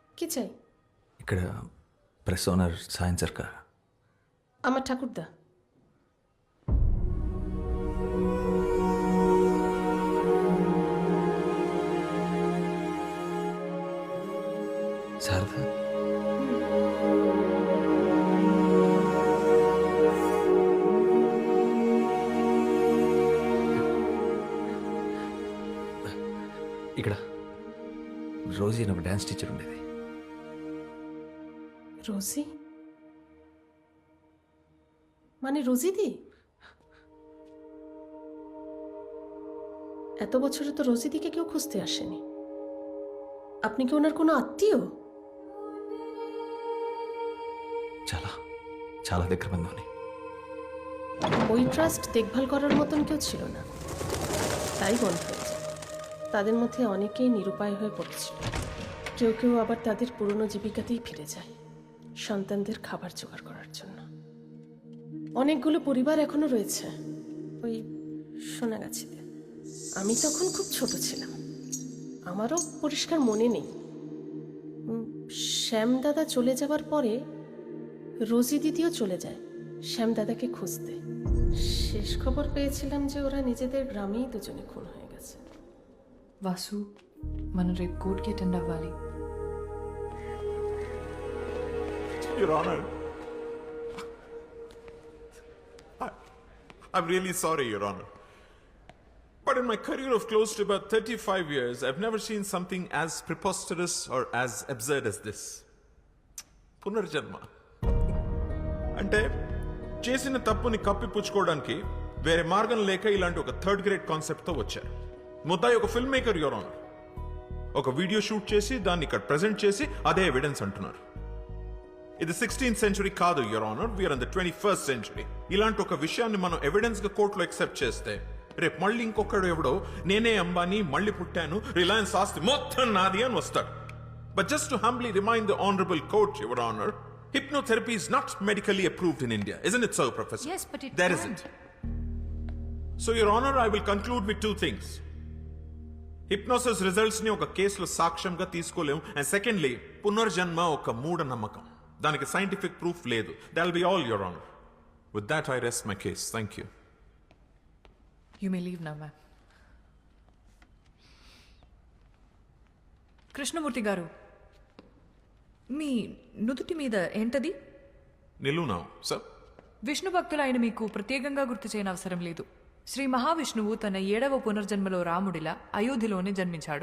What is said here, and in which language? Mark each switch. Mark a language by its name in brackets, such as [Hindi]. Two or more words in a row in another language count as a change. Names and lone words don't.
[Bangla] পরিচয়? [Telugu] ఇక్కడ ప్రెస్ ఓనర్ సాయం సర్కార్. [Bangla] আমার ঠাকুরদা। [Telugu] శారదా, ఇక్కడ రోజీ అని ఒక డ్యాన్స్ టీచర్ ఉండేది. [Bangla] রোজি? মানে রোজিদি? এত বছরে তো রোজিদিকে কেউ খুঁজতে আসেনি। আপনি কি ওনার কোনো আত্মীয়? [Telugu] చాలా చాలా దగ్గర బంధువుని. [Bangla] ওই ট্রাস্ট দেখভাল করার মতন কেউ ছিল না, তাই বন্ধ হয়েছে। তাদের মধ্যে অনেকেই নিরুপায় হয়ে পড়েছিল, কেউ কেউ আবার তাদের পুরনো জীবিকাতেই ফিরে যায় সন্তানদের খাবার জোগাড় করার জন্য। অনেকগুলো পরিবার এখনো রয়েছে ওই সোনাগাছিতে। আমি তখন খুব ছোট ছিলাম, আমারও পরিষ্কার মনে নেই। শ্যামদাদা চলে যাবার পরে রোজি দিদিও চলে যায় শ্যামদাদাকে খুঁজতে। শেষ খবর পেয়েছিলাম যে ওরা নিজেদের গ্রামেই দুজনে খুন হয়ে গেছে। [Telugu] వాసు, మనం రేపు కోర్టుకి అటెండ్ అవ్వాలి. [English] Your Honor, I'm really sorry, Your Honor. But in my career of close to about 35 years, I've never seen something as preposterous or as absurd as this. [Telugu] పునర్జన్మ అంటే చేసిన తప్పుని కప్పిపుచ్చుకోవడానికి వేరే మార్గం లేక ఇలాంటి ఒక [English] third grade [Telugu] కాన్సెప్ట్తో వచ్చారు. ముద్దాయి ఒక [English] film maker, Your Honor. [Telugu] ఒక వీడియో షూట్ చేసి దాన్ని ఇక్కడ ప్రెజెంట్ చేసి అదే ఎవిడెన్స్ అంటున్నారు. ఇది 16th సెంచురీ కాదు, [English] Your Honor. We're in the 21st century. [Telugu] ఇలాంటి ఒక విషయాన్ని మనం ఎవిడెన్స్ గా కోర్టులో ఎక్సెప్ట్ చేస్తే రేపు మళ్ళీ ఇంకొకడు ఎవడో నేనే అంబానీ మళ్ళీ పుట్టాను, రిలయన్స్ ఆస్తి మొత్తం నాది అని వస్తాడు. [English] But just to humbly remind the honorable court, Your Honor, hypnotherapy is not medically approved in India. Isn't it so, Professor? Yes, but it there can. isn't. So, Your Honor, I will conclude with two things. Hypnosis results [Telugu] ని ఒక కేసులో సాక్ష్యంగా తీసుకోలేము. [English] And secondly, [Telugu] పునర్జన్మ ఒక మూఢ నమ్మకం. దానికి [English] scientific proof [Telugu] లేదు. [English] That will be all, Your Honor. With that, I rest my case. Thank you. You may leave now, ma'am. [Telugu] కృష్ణమూర్తి గారు, మీ నుదుటి మీద ఏంటది? నిలువునావు సార్. విష్ణు భక్తులైన మీకు ప్రత్యేకంగా గుర్తు చేయని అవసరం లేదు. శ్రీ మహావిష్ణువు తన 7వ పునర్జన్మలో రాముడిలా అయోధ్యలోనే జన్మించాడు.